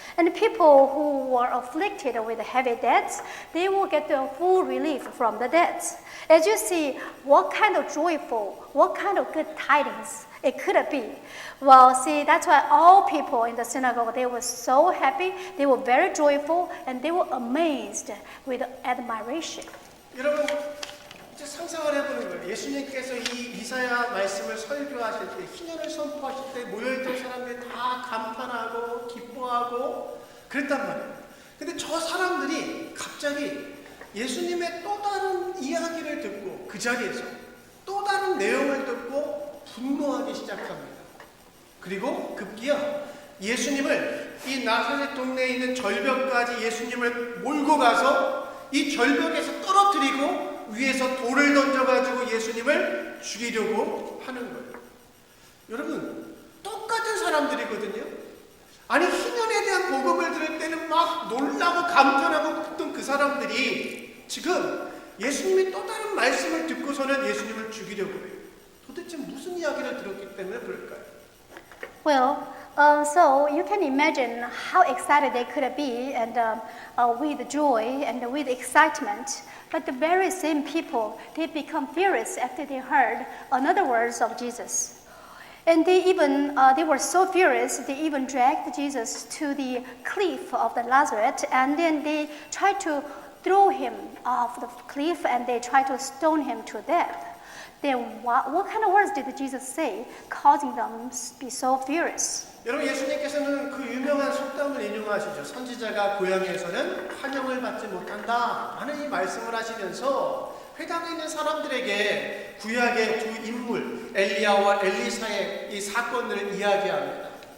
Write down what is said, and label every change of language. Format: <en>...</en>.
<en>And people who were afflicted with heavy debts, they will get the full relief from the debts. As you see, what kind of joyful, what kind of good tidings it could be. Well, see, that's why all people in the synagogue, they were so happy, they were very joyful, and they were amazed with admiration.</en> <ko>여러분, 이제 상상을 해보는 거예요. 예수님께서 이 이사야 말씀을 설교하실 때, 희년을 선포하실 때 모여있던 사람들이 다 감탄하고 기뻐하고 그랬단 말이에요. 근데 저 사람들이 갑자기 예수님의 또 다른 이야기를 듣고 그 자리에서 또 다른 내용을 듣고 분노하기 시작합니다. 그리고 급기야 예수님을 이 나사렛 동네에 있는 절벽까지 예수님을 몰고 가서 이 절벽에서 떨어뜨리고 위에서 돌을 던져가지고 예수님을 죽이려고 하는 거예요. 여러분, 똑같은 사람들이거든요. 아니, 희년에 대한 복음을 들을 때는 막 놀라고 감탄하고 그랬던 그 사람들이 지금 예수님이 또 다른 말씀을 듣고서는 예수님을 죽이려고 해요. 도대체 무슨 이야기를 들었기 때문에 그럴까요?</ko> <en>Well, so you can imagine how excited they could be, and with joy and with excitement. But the very same people, they become furious after they heard another words of Jesus. And they were so furious, they even dragged Jesus to the cliff of the Nazareth, and then they tried to throw him off the cliff, and they tried to stone him to death. Then what kind of words did Jesus say, causing them to be so furious?</en> <ko>여러분, 예수님께서는 그 유명한 속담을 인용하시죠. 선지자가 고향에서는 환영을 받지 못한다 하는 이 말씀을 하시면서 회당에 있는 사람들에게 구약의 두 인물 엘리야와 엘리사의 이 사건을 이야기합니다.</ko>